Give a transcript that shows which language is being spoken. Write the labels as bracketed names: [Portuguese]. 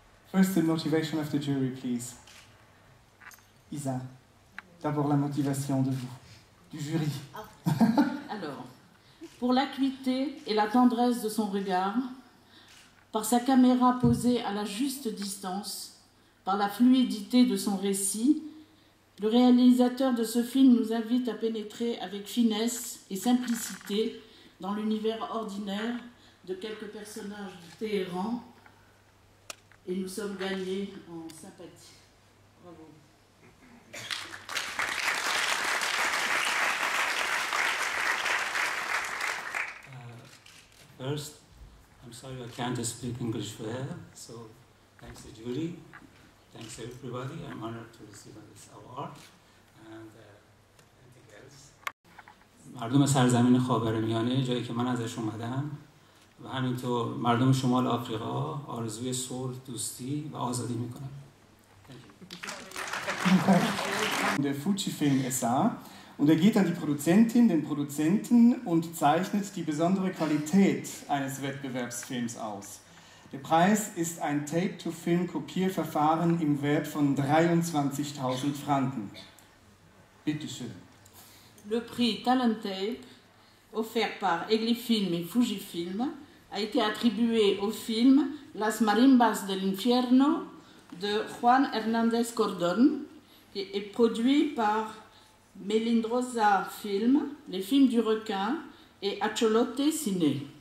[English] First, the motivation of the jury, please. [French] Isa, d'abord la motivation de vous, du jury. Alors, pour l'acuité et la tendresse de son regard, par sa caméra posée à la juste distance, par la fluidité de son récit, le réalisateur de ce film nous invite à pénétrer avec finesse et simplicité dans l'univers ordinaire de quelques personnages du Téhéran, et nous sommes gagnés en sympathie. Bravo. [English] First, I'm sorry I can't speak English well, so thanks to jury, thanks everybody. I'm honored to receive this award and anything else. [Persian] مردم سرزمین خاورمیانه جایی که من ازش اومدم و همینطور مردم شمال آفریقا آرزوی صلح، دوستی و آزادی میکنم. [German] Der Fujifilm SA und er geht an die Produzentin, den Produzenten und zeichnet die besondere Qualität eines Wettbewerbsfilms aus. Der Preis ist ein Tape-to-Film-Kopierverfahren im Wert von 23.000 Franken. Bitte schön. [French] Le prix Talent Tape, offert par Eglifilm et Fujifilm, a été attribué au film Las Marimbas del Infierno de Juan Hernández Cordón, qui est produit par Melindrosa Film, Les Films du Requin et Acholote Cine.